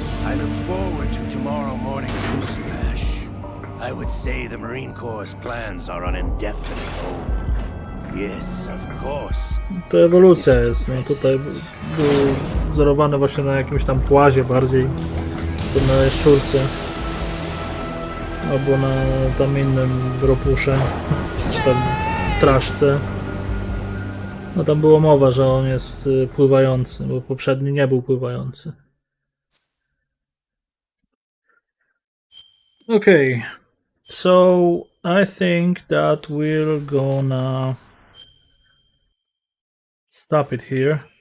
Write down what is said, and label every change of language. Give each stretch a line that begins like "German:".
English: I look forward to tomorrow morning's news flash. I would say the Marine Corps' plans are on indefinite hold. Yes, of course.
Polish: To ewolucja jest, no tutaj był wzorowany właśnie na jakimś tam płazie bardziej, to na jaszczurce. Albo na tam innym ropusze, czy tam traszce. No tam było mowa, że on jest pływający, bo poprzedni nie był pływający.
English: Okay, so I think that we're gonna stop it here.